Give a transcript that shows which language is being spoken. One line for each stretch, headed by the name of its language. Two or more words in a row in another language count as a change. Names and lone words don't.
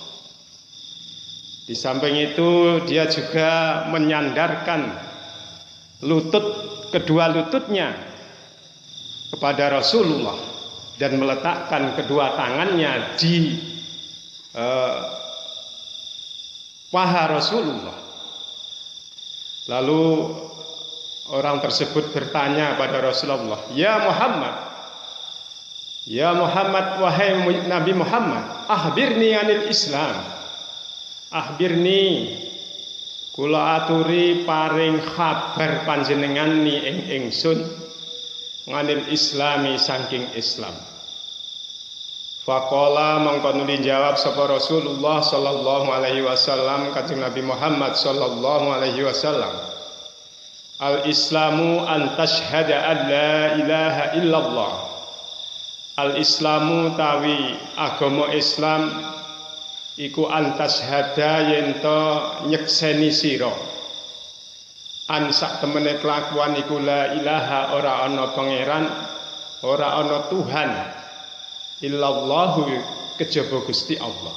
Indonesian: Di samping itu dia juga menyandarkan kedua lututnya kepada Rasulullah dan meletakkan kedua tangannya di paha Rasulullah. Lalu orang tersebut bertanya pada Rasulullah, "Ya Muhammad, wahai Nabi Muhammad,
Arabic: أخبرني عن الإسلام. Akhbirni,
Javanese: kula aturi paring kabar panjenengan ni ingsun nganil Islami saking Islam." Faqala mangko nuli jawab sapa Rasulullah
Arabic: صلى الله عليه وسلم,
Javanese: kanjeng Nabi Muhammad
Arabic: صلى الله عليه وسلم, "الإسلام أن تشهد أن لا إله إلا الله."
Javanese: Al-Islamu tawi agama Islam iku
Arabic: أن تشهد
Javanese: yen to nyekseni sira an sak temene kelakuan iku
Arabic: لا إله,
Javanese: ora ana pangeran, ora ana Tuhan illallahu kejaba Gusti Allah.